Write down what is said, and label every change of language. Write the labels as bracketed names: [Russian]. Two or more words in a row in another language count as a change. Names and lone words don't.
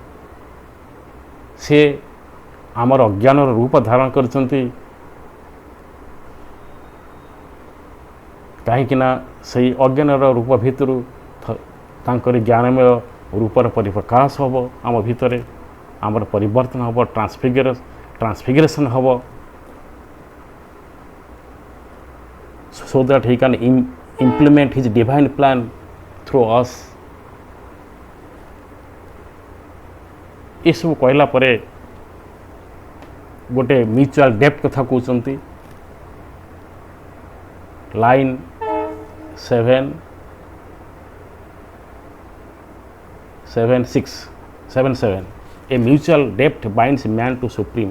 [Odia] ସେ ଆମର ଅଜ୍ଞାନର ରୂପ ଧାରଣ କରିଛନ୍ତି, କାହିଁକିନା ସେଇ ଅଜ୍ଞାନର ରୂପ ଭିତରୁ ତାଙ୍କରି ଜ୍ଞାନମୟ ରୂପର ପରିପ୍ରକାଶ ହେବ ଆମ ଭିତରେ, ଆମର ପରିବର୍ତ୍ତନ ହେବ, ଟ୍ରାନ୍ସଫିଗରେସନ୍ ହେବ, [English] so that He can implement His divine plan through us। [Odia] ଏସବୁ କହିଲା ପରେ ଗୋଟେ [English] mutual depth [Odia] କଥା କହୁଛନ୍ତି। [English] line 7:7 a mutual depth binds man to Supreme.